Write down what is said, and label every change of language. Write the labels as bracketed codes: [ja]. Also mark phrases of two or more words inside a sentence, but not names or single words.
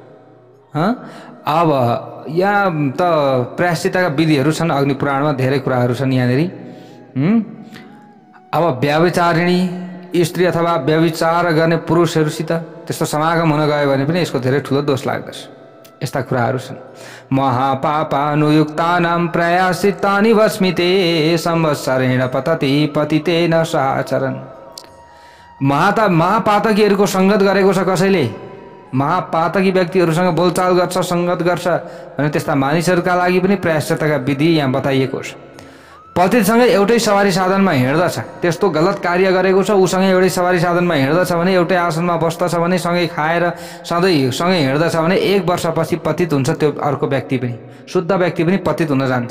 [ne] अब यहाँ त प्रायश्चितका विधिहरू छन्, अग्नि पुराणमा धेरै कुराहरू छन् यहाँनिर। अब व्यभिचारिणी स्त्री अथवा व्यभिचार गर्ने पुरुषहरूसित त्यस्तो समागम हुन गयो भने पनि यसको धेरै ठुलो दोष लाग्दछ। यस्ता कुराहरू छन्। [sa] महापापानुयुक्तानां प्रायश्चित्तानि भस्मिते संवत्सरेण पतति पतितेन साचरन्। [ne] महापातकीहरूको सङ्गत गरेको छ कसैले, महापातकी व्यक्तिहरूसँग बोलचाल गर्छ, सङ्गत गर्छ भने त्यस्ता मानिसहरूका लागि पनि प्रायश्चितका विधि यहाँ बताइएको छ। पतिसँगै एउटै सवारी साधनमा हिँड्दछ, त्यस्तो गलत कार्य गरेको छ, उसँगै एउटै सवारी साधनमा हिँड्दछ भने, एउटै आसनमा बस्दछ भने, सँगै खाएर सधैँ सँगै हिँड्दछ भने 1 वर्षपछि पतित हुन्छ त्यो अर्को व्यक्ति पनि, शुद्ध व्यक्ति पनि पतित हुन जान्छ।